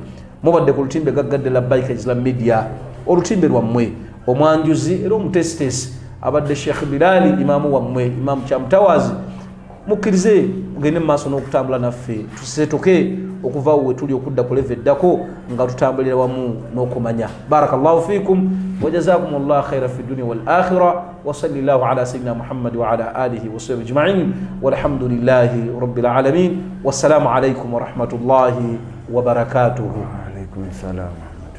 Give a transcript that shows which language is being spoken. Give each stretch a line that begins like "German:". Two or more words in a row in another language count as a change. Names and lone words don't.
Ganda: Mubadde ku lutimbe gaggadde Labbaika Islam Media, olutimbe lwammwe omwanjuzi era omutesitesi abadde Sheikh Bilali imaamu wammwe, Imaamu Kyamutawazi. Mukkirize mugende mu maaso n'okutambula naffe, tusetoke okuva we tuli okudda ku leve eddako nga tutambulira wamu n'okumanya.
Arabic: بارك الله فيكم وجزاكم الله خيرا في الدنيا والآخرة وصلى الله على سيدنا محمد وعلى آله وصحبه أجمعين والحمد لله رب العالمين. والسلام عليكم ورحمة الله وبركاته. وعليكم السلام.